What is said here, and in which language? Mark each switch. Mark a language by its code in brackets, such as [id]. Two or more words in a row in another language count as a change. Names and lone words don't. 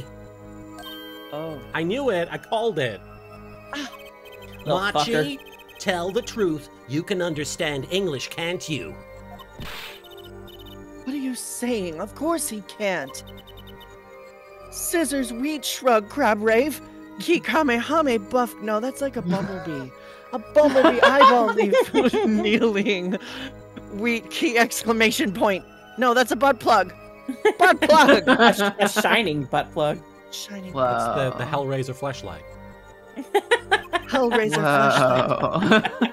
[en] Oh. I knew it. I called it. Machi, tell the truth. You can understand English, can't you? What are you saying? Of course he can't. Scissors, wheat, shrug, Crabrave. Ki kamehame buff. No, that's like a bumblebee. A bumblebee eyeball leaf kneeling. Wheat key exclamation point. No, that's a butt plug. Butt plug. A shining butt plug. Shining. Whoa. It's the Hellraiser fleshlight. Hellraiser flashlight.